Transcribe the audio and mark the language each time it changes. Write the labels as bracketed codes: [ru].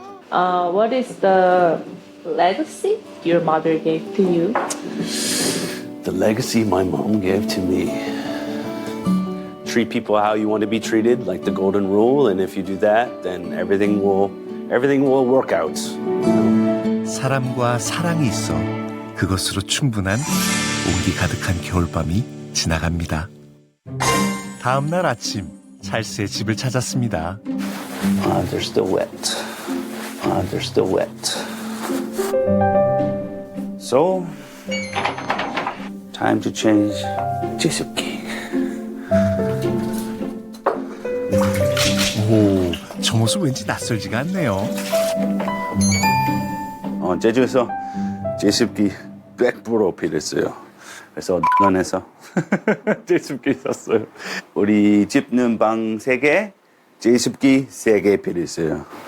[en] What is the legacy your mother gave to you? The legacy my mom gave to me. Treat people how you want to be treated, like the golden rule, and if you do that, then everything will work out. [ko] 사람과 사랑이 있어 그것으로 충분한 온기 가득한 겨울밤이 지나갑니다. 다음 날 아침 찰스의 집을 찾았습니다. [en] They're still wet. They're still wet. So, time to change 제습기. [ko] 오, 저 모습 왠지 낯설지가 않네요. 제주에서 제습기 100% 필요했어요. 그래서 논에서 제습기 샀어요. 우리 집는 방 3개, 제습기 3개 필요했어요.